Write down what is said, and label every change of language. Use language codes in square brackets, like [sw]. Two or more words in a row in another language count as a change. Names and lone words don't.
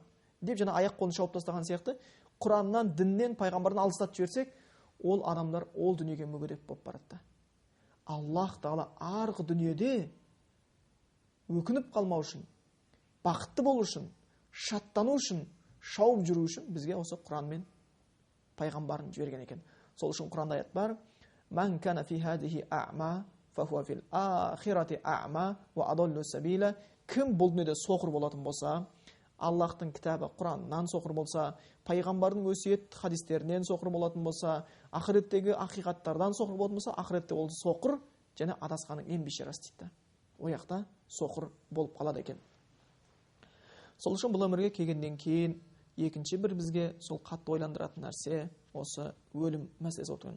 [kk] Деп жаңа аяқ қолын шауып тастаған сияқты, Құраннан, діннен, пайғамбардан алыстатып жіберсек, ол адамдар ол дүниеге мүгедек болып барады. Аллах Тағала арғы дүниеде өкініп қалмау үшін, бақытты болу үшін, шаттану үшін, шауып жүру үшін бізге осы Құран мен пайғамбарын жіберген екен. Сол үшін Құранда аят бар: [ar] "من كان في هذه أعمى، فهو في الآخرة أعمى وأضل سبيلا [kk] кім бұл дүниеде соқыр болатын болса, Аллахтың кітабы Құраннан соқыр болса, пайғамбардың өсиет хадистерінен соқыр болатын болса, ақыреттегі ақиқаттардан соқыр болатын болса, ақыретте ол соқыр және адасқанның ең бейшарасы дейді. Ояқта соқыр болып қалады екен. Сол үшін бұл өмірге келгеннен кейін екінші бір бізге сол қатты ойландыратын нәрсе осы өлім мәселесі отырған.